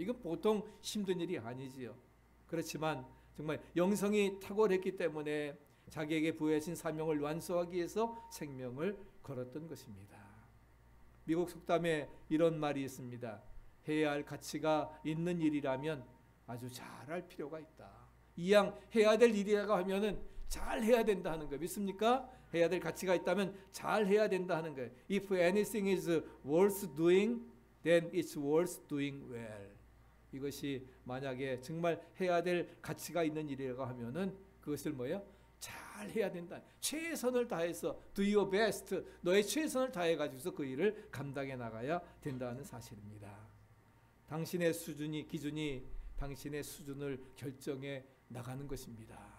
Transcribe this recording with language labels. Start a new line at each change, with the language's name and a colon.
Korean: 이건 보통 힘든 일이 아니지요. 그렇지만 정말 영성이 탁월했기 때문에 자기에게 부여하신 사명을 완수하기 위해서 생명을 걸었던 것입니다. 미국 속담에 이런 말이 있습니다. 해야 할 가치가 있는 일이라면 아주 잘할 필요가 있다. 이왕 해야 될 일이라고 하면은 잘 해야 된다 하는 거 믿습니까? 해야 될 가치가 있다면 잘 해야 된다 하는 거예요.
English: If anything is worth doing, then it's worth doing well.
Korean: 이것이 만약에 정말 해야 될 가치가 있는 일이라고 하면은 그것을 뭐예요? 잘 해야 된다. 최선을 다해서
English: do your best,
Korean: 너의 최선을 다해 가지고서 그 일을 감당해 나가야 된다는 사실입니다. 당신의 수준이 기준이 당신의 수준을 결정해 나가는 것입니다.